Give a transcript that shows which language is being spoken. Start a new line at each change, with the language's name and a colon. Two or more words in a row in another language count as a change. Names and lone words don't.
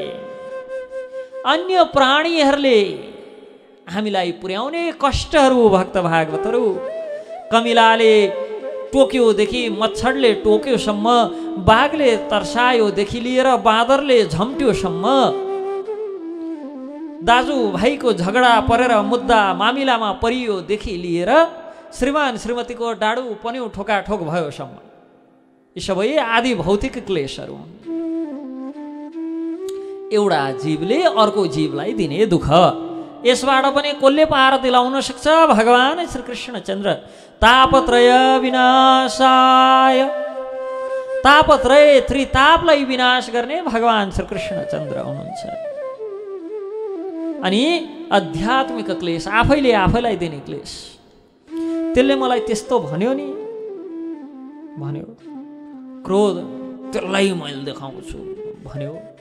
Nepali: अन्य प्राणीहरूले हामीलाई पुर्याउने कष्टहरू भक्त भागवतहरू कमिलाले टोक्योदेखि मच्छरले टोक्योसम्म बाघले तर्सायोदेखि लिएर बाँदरले झम्ट्योसम्म दाजुभाइको झगडा परेर मुद्दा मामिलामा परियोदेखि लिएर श्रीमान श्रीमतीको डाडु पन्यु ठोकाठोक भयोसम्म यी सबै आदि भौतिक क्लेशहरू हुन्। एउटा जीवले अर्को जीवलाई दिने दुःख यसबाट पनि कसले पार दिलाउन सक्छ? भगवान श्री कृष्णचन्द्र तापत्रय विनाशाय तापत्रय त्रितापलाई विनाश गर्ने भगवान श्री कृष्णचन्द्र हुनुहुन्छ। अनि आध्यात्मिक क्लेश आफैले आफैलाई दिने क्लेश त्यसले मलाई त्यस्तो भन्यो नि भन्यो क्रोध त्यसलाई मैले देखाउँछु भन्यो